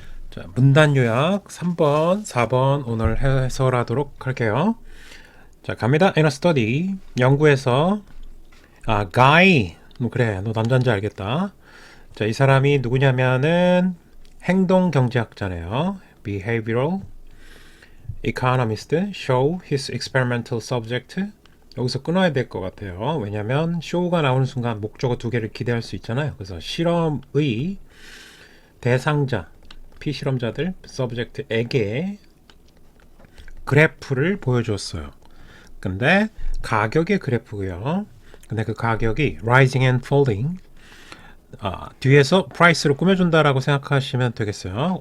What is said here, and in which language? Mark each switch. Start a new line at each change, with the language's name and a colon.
Korean: 자, 문단 요약 3번, 4번 오늘 해설하도록 할게요. 자, 갑니다.
English: In a study,
Korean: 연구에서 guy, 그래, 너 남자인지 알겠다. 자, 이 사람이 누구냐면은 행동 경제학자네요.
English: behavioral economist show his experimental subject.
Korean: 여기서 끊어야 될 것 같아요. 왜냐하면 show가 나오는 순간 목적어 두 개를 기대할 수 있잖아요. 그래서 실험의 대상자, 피실험자들, subject에게 그래프를 보여줬어요. 근데 가격의 그래프고요. 근데 그 가격이
English: rising and falling,
Korean: 뒤에서 프라이스로 꾸며준다라고 생각하시면 되겠어요.